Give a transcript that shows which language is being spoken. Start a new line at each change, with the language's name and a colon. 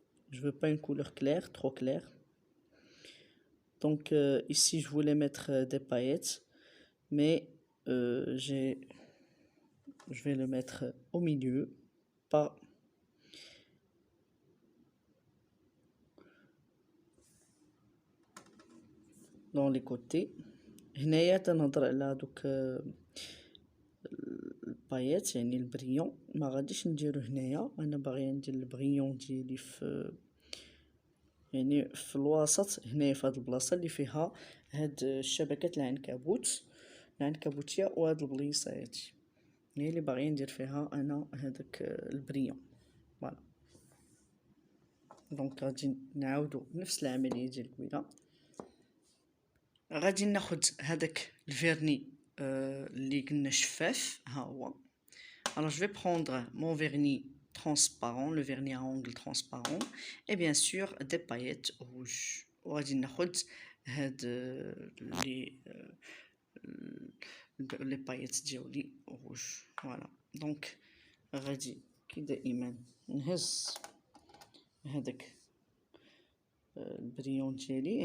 French: Je veux pas une couleur claire, trop claire. Donc ici je voulais mettre des paillettes, mais je vais le mettre au milieu, pas dans les côtés.
Arabic: هنايا تنهضر على هادوك البايات يعني البريون، ما غاديش نديرو هنايا. انا باغيه ندير البريون ديالي في يعني في الوسط هنايا في هاد البلاصه اللي فيها هاد الشبكات العنكبوتيه وهاد البليصه هادي هي اللي باغيه ندير فيها انا هذاك البريون. فوالا دونك غادي نعاودو نفس العمليه ديال قبيله. غادي ناخد هذاك الفيرني اللي قلنا شفاف، ها هو.
French: Alors je vais prendre mon vernis transparent, le vernis à ongles transparent, et bien sûr des paillettes rouges.
Arabic: وغادي ناخد هاد لي بايت ديالي روج. فوالا دونك غادي كي دائما نهز هذاك البريون ديالي.